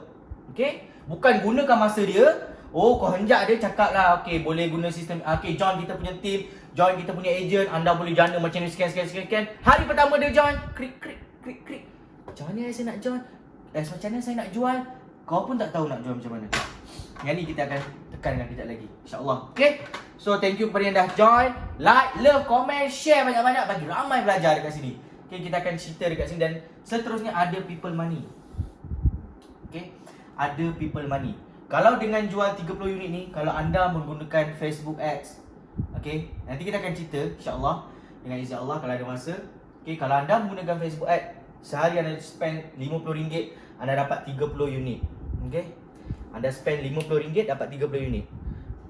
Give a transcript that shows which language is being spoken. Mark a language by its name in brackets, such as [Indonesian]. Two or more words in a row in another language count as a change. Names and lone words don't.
[Malay] Okay, bukan gunakan masa dia. Oh, kau henjak dia cakap lah, okay, boleh guna sistem, okay, join kita punya team, join kita punya agent, anda boleh jana macam ni, sekian. Hari pertama dia join, krik. Macam mana saya nak join? Macam mana saya nak jual? Kau pun tak tahu nak jual macam mana. Yang ni kita akan tekankan kejap lagi, InsyaAllah. Okay, so [English] thank you [Malay] kepada yang dah join. [English] Like, love, comment, share [Malay] banyak-banyak bagi ramai belajar dekat sini. Okay, kita akan cerita dekat sini. Dan seterusnya ada [English] people money. [Malay] Okay, ada [English] people money. [Malay] Kalau dengan jual 30 unit ni, kalau anda menggunakan Facebook Ads, okay, nanti kita akan cerita InsyaAllah dengan izin Allah kalau ada masa. Okay, kalau anda menggunakan Facebook Ads, sehari anda spend RM50, anda dapat 30 unit. Okay, anda spend RM50 dapat 30 unit.